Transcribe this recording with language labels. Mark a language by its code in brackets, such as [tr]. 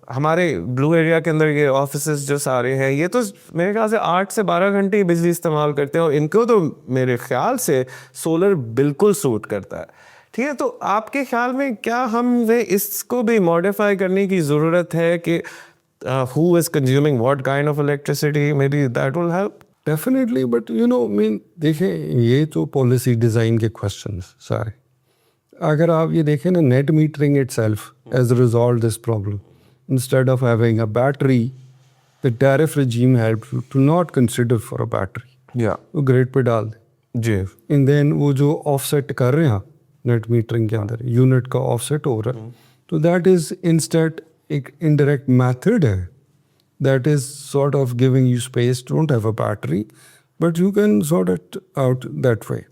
[ur] ہمارے بلو ایریا کے اندر یہ آفیسز جو سارے ہیں یہ تو میرے خیال سے 8 سے 12 گھنٹے ہی بجلی استعمال کرتے ہیں, اور ان کو تو میرے خیال سے سولر بالکل سوٹ کرتا ہے. ٹھیک ہے, تو آپ کے خیال میں کیا ہمیں اس کو بھی ماڈیفائی کرنے کی ضرورت ہے کہ [en] who is consuming what kind of electricity, maybe that will help. Definitely, but [ur] دیکھیں یہ تو پالیسی ڈیزائن کے questions سارے. اگر آپ یہ دیکھیں نا, [en] Net metering itself is resolve this problem. Instead of having a battery, the tariff regime helped you to not consider for a battery. Yeah. [ur] وہ گریڈ پہ ڈال دیں. جی. اینڈ دین وہ جو آف سیٹ کر رہے ہیں نیٹ میٹرنگ کے اندر یونٹ کا آف سیٹ ہو رہا ہے, [en] تو that is instead [ur] ایک انڈائریکٹ میتھڈ ہے. [en] That is sort of giving you space, don't have a battery but you can sort it out that way.